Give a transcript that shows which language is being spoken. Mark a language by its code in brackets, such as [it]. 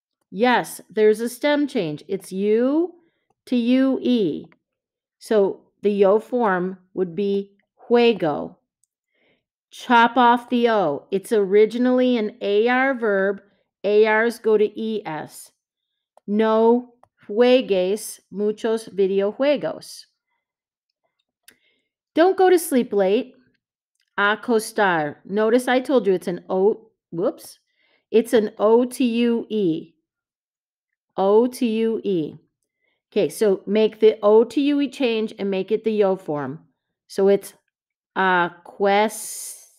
[en] Yes, there's a stem change. It's U to UE. So the yo form would be juego. Chop off the O. It's originally an AR verb. ARs go to ES. [es] No juegues muchos videojuegos. [en] Don't go to sleep late. Acostar. Notice I told you it's an O. Whoops. It's an O to UE. O to UE. Okay, so make the O to UE change and make it the yo form. So it's quest.